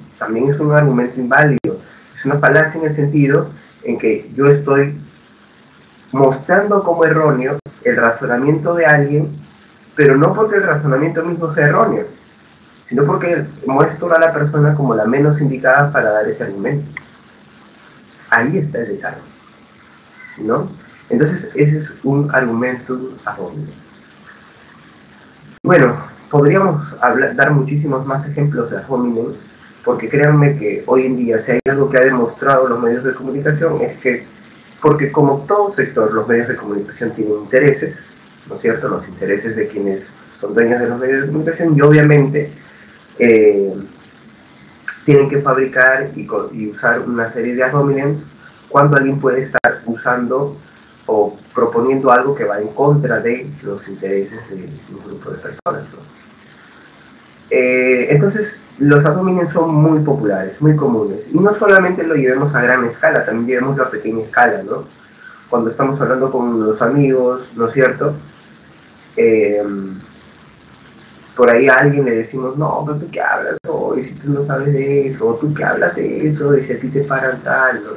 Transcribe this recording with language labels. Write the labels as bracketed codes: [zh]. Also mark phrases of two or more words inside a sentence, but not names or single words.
[es] También es un argumento inválido. Es una falacia en el sentido en que yo estoy mostrando como erróneo el razonamiento de alguien, pero no porque el razonamiento mismo sea erróneo, sino porque muestro a la persona como la menos indicada para dar ese argumento. Ahí está el detalle, ¿no? Entonces, ese es un argumento [la] ad hominem. [es] Bueno, podríamos dar muchísimos más ejemplos de [la] ad hominem, [es] porque créanme que hoy en día, si hay algo que ha demostrado los medios de comunicación, es que, porque como todo sector, los medios de comunicación tienen intereses, ¿no es cierto? Los intereses de quienes son dueños de los medios de comunicación, y obviamente tienen que fabricar y usar una serie de [la] ad hominem [es] cuando alguien puede estar usando o proponiendo algo que va en contra de los intereses de un grupo de personas, ¿no? Entonces, los [la] ad hominem [es] son muy populares, muy comunes, y no solamente lo llevemos a gran escala, también llevemos a pequeña escala, ¿no? Cuando estamos hablando con los amigos, ¿no es cierto? Por ahí a alguien le decimos, no, pero tú qué hablas hoy, si tú no sabes de eso, o tú qué hablas de eso, y si a ti te paran tal, ¿no?